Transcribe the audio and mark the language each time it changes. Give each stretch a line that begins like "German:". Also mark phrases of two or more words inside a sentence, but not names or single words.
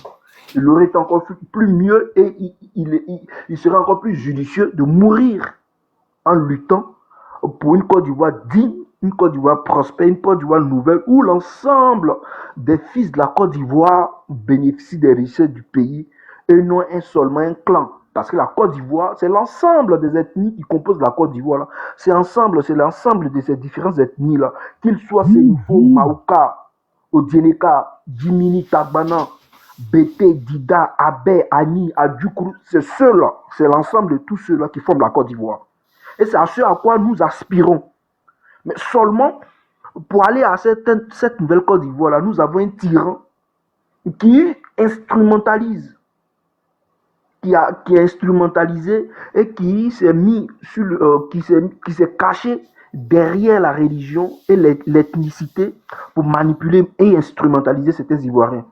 French: Il aurait été encore plus mieux et il serait encore plus judicieux de mourir en luttant pour une Côte d'Ivoire digne, une Côte d'Ivoire prospère, une Côte d'Ivoire nouvelle où l'ensemble des fils de la Côte d'Ivoire bénéficient des richesses du pays et non seulement un clan. Parce que la Côte d'Ivoire, c'est l'ensemble des ethnies qui composent la Côte d'Ivoire. C'est l'ensemble de ces différentes ethnies-là. Qu'ils soient Sénifo, Maouka, Odieneka, Jimini, Tagbana, Bété, Dida, Abé, Ani, Adjoukourou. C'est ceux-là, c'est l'ensemble de tous ceux-là qui forment la Côte d'Ivoire. Et c'est à ce à quoi nous aspirons. Mais seulement, pour aller à cette nouvelle Côte d'Ivoire-là, nous avons un tyran qui instrumentalise. Qui est instrumentalisé et qui s'est mis qui s'est caché derrière la religion et l'ethnicité pour manipuler et instrumentaliser certains Ivoiriens.